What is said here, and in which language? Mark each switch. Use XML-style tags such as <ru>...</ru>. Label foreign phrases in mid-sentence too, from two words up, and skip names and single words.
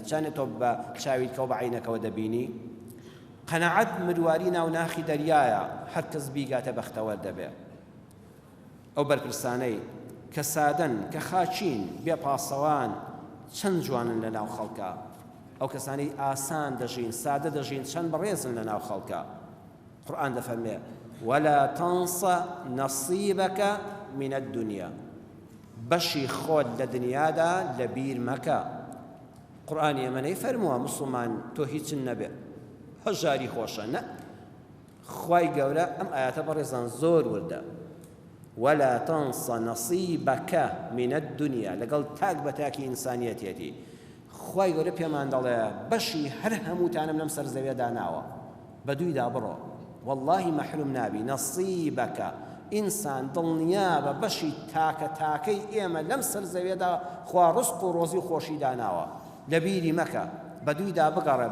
<ckb>چانێت تۆ بە چاویلکەوە بە عینەکەوە دەبینی. قەنەعەت مرواری ناو ناخی دەریایە، هەر کەس بیگاتە بەختەوەر دەبێت. ئەو بەرپرسانەی کە سادەن کە خاچین بێ پاسەوان چەند جوانن لە ناو خەڵکە. ئەو کەسانی ئاسان دەژین سادە دەژین چەند بەڕێزن لە ناو خەڵکە. قورئان دەفەرمێ</ckb> <ar>ولا تنس نصيبك من الدنيا،</ar> <ckb>بەشی خۆت لە دنیادا لەبیر مەکە. قورئان ئێمەنەی فەرمووە موسڵمان تۆ هیچن نەبێ هەژاری خۆشە نە. خوای گەورە ئەم ئاياتە بەڕێزان زۆر وردە.</ckb> <ar>ولا تنس نصيبك من الدنيا</ar> <ckb>لەگەڵ تاک بە تاکی ئینسانیەتێتی. خوای گەورە پێمان دەڵێ بەشی هەر هەمووتانم لەم سەر زەویە داناوە بەدوویدا بڕۆ واللهی مەحروم نابی. نەصیبەکە ئینسان دڵنیا بە بەشی تاکە تاکەی ئێمە لەم سەر زەویەدا خوا ڕزق و ڕۆزی و خۆشی داناوە لەبیری مەکە بەدوویدا بگەڕێ.</ckb>